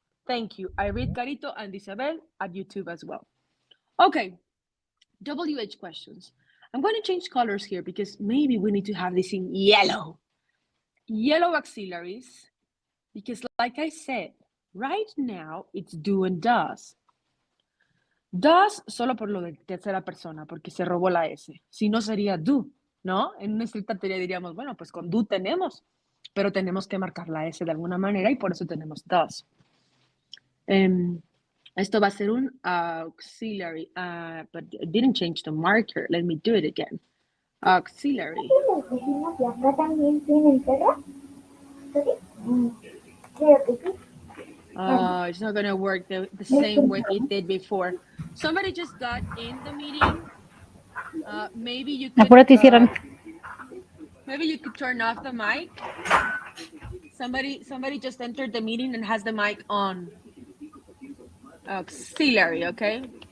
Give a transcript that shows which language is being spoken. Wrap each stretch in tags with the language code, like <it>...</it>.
<en>Thank you. I read Carito and Isabel at YouTube as well. Okay, WH questions. I'm going to change colors here because maybe we need to have this in yellow. Yellow auxiliaries, because like I said, right now it's do and does.</en> <es>Does solo por lo de tercera persona, porque se robó la S. Si no sería do, ¿no? En una estricta teoría diríamos, bueno, pues con do tenemos, pero tenemos que marcar la S de alguna manera y por eso tenemos does. Esto va a ser un</es> <en>auxiliary, but I didn't change the marker. Let me do it again. Auxiliary.</en> <es>Acá también tienen perro. Creo que sí.</es> <en>It's not going to work the same way it did before. Somebody just got in the meeting. Maybe you could. Maybe you could turn off the mic. Somebody just entered the meeting and has the mic on. Auxiliary, okay?</en>